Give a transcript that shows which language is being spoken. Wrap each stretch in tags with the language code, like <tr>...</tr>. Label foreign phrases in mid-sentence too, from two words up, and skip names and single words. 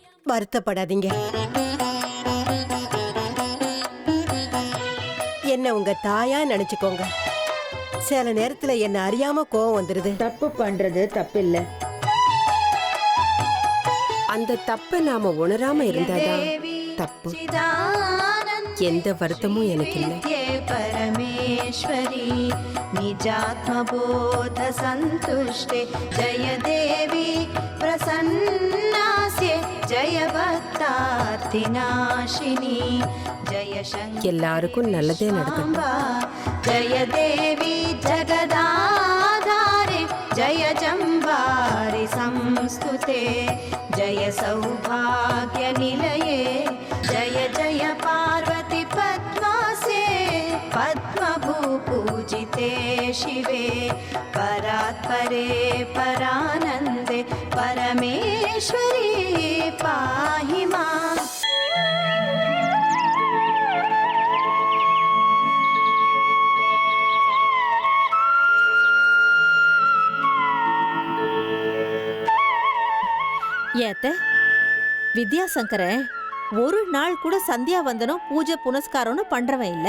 <ta>வருத்தப்படாதீங்க. என்ன உங்க தாயா நினைச்சுக்கோங்க. சில நேரத்துல என்ன அறியாம கோவம் வந்துருது. தப்பு பண்றது தப்பில்ல. அந்த தப்பை நாம உணராம இருந்தாதான் தப்பு. எந்த வருத்தமும் எனக்கு இல்லை.</ta> <sa>परमेश्वरी निजात्मबोध सन्तुष्टे जय देवी प्रसन्नास्ये जय भक्तार्तिनाशिनी जय</sa> <ta>எல்லாருக்கும் நல்லதே நடக்கும்.</ta> <sa>जय देवी जगदाधारे जय जम्बारि संस्तुते जय सौभाग्य निलये जय जय पार्वती पद्मासे पद्मभूपूजिते शिवे परात्परे परानन्दे परमेश्वरी पाहि माम्.</sa> <ta>ஏத்த வித்யாசங்கரன் ஒரு நாள் கூட சந்தியா வந்தனும் பூஜை புனஸ்காரம்னு பண்றவன் இல்ல.</ta>